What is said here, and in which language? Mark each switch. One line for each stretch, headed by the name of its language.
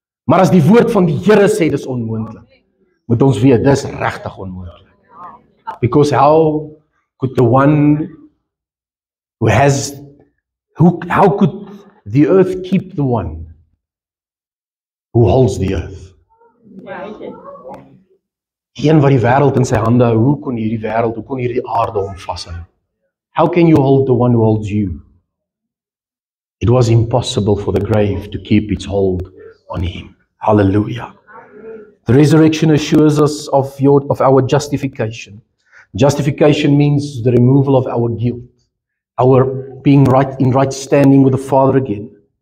Afrikaans: Maar as die woord van die Here sê dis onmoontlik, moet ons weet dis regtig onmoontlik.
English: Because how could the one how could the earth keep the one who holds the earth?
Afrikaans: Een wat die wêreld in sy hande hou, hoe kon hierdie aarde hom vashou?
English: How can you hold the one who holds you? It was impossible for the grave to keep its hold on him. Hallelujah. The resurrection assures us of our justification. Justification means the removal of our guilt, our being in right standing with the Father again.